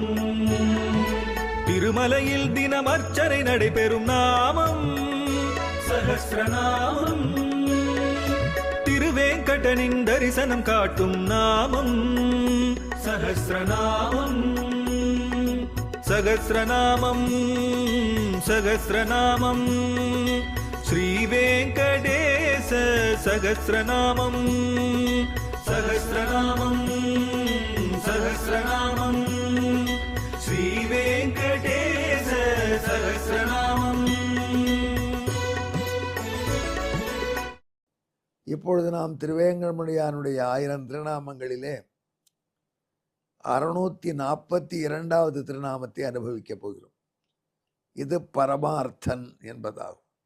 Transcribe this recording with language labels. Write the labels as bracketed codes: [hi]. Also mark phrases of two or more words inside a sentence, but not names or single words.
[ta] திருமலையில் தினம் அர்ச்சனை நடைபெறும் நாமம் சஹஸ்ரநாமம். திருவேங்கடனின் தரிசனம் காட்டும் நாமம் சஹஸ்ரநாமம். [sa] सहस्रनामं सहस्रनामं श्रीवेंकटेश सहस्रनामं सहस्रनामं सहस्रनामं श्रीवेंकटेश सहस्रनामं। [ta] இப்பொழுது நாம் திருவேங்கடமுடியானுடைய 1000 திருநாமங்களிலே 642வது திருநாமத்தை அனுபவிக்கப் போகிறோம். இது பரமார்த்தன் என்பதாகும்.